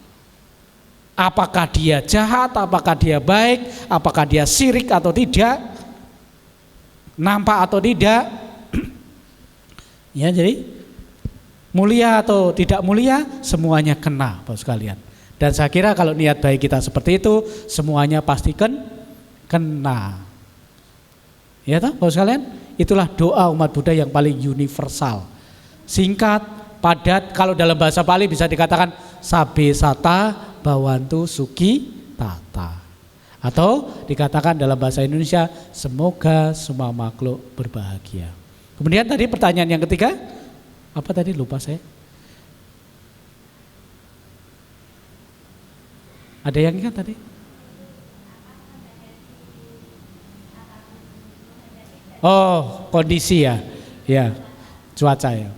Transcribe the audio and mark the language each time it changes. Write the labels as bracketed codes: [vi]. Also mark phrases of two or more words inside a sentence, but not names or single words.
[id] Apakah dia jahat, apakah dia baik, apakah dia syirik atau tidak, nampak atau tidak, ya jadi mulia atau tidak mulia, semuanya kena Bapak sekalian. Dan saya kira kalau niat baik kita seperti itu, semuanya pasti kena. Ya toh Bapak sekalian? Itulah doa umat Buddha yang paling universal. Singkat, padat, kalau dalam bahasa Pali bisa dikatakan [pi] sabe sata bawantu suki tata. [id] Atau dikatakan dalam bahasa Indonesia semoga semua makhluk berbahagia. Kemudian tadi pertanyaan yang ketiga, apa tadi lupa saya? Ada yang ingat tadi? Oh, kondisi ya, cuaca ya.